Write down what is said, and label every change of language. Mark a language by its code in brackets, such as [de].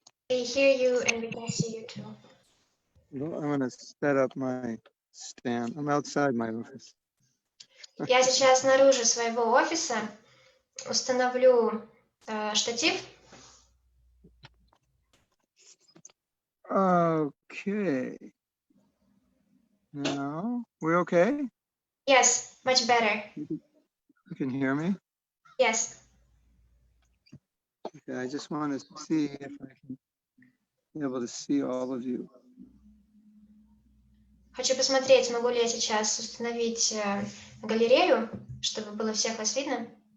[en] We hear you and we can see you too. Well, I'm going to set up my stand. I'm outside my office. [ru] Я сейчас снаружи своего офиса установлю штатив. [en] Okay. Now, we okay? Yes, much better. You can hear me? Yes. Okay, I just want to see if I can be able to see all of you. [ru] Хочу посмотреть, могу ли я сейчас установить галерею, чтобы было всех вас видно.